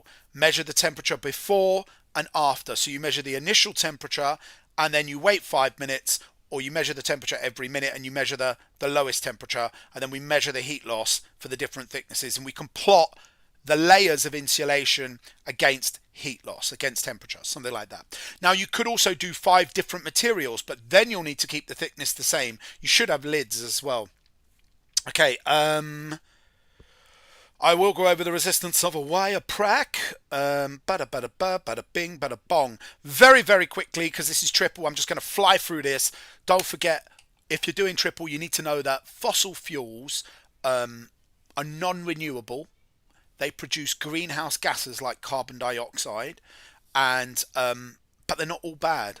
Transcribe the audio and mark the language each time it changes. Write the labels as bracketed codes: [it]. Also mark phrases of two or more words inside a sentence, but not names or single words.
[en] Measure the temperature before and after. So you measure the initial temperature and then you wait 5 minutes, or you measure the temperature every minute and you measure the lowest temperature, and then we measure the heat loss for the different thicknesses, and we can plot the layers of insulation against heat loss, against temperature, something like that. Now you could also do 5 different materials, but then you'll need to keep the thickness the same. You should have lids as well. Okay, I will go over the resistance of a wire prac. Bada bada ba, bada bing, bada bong. Very, very quickly, because this is triple, I'm just going to fly through this. Don't forget, if you're doing triple, you need to know that fossil fuels are non-renewable. They produce greenhouse gases like carbon dioxide, and but they're not all bad.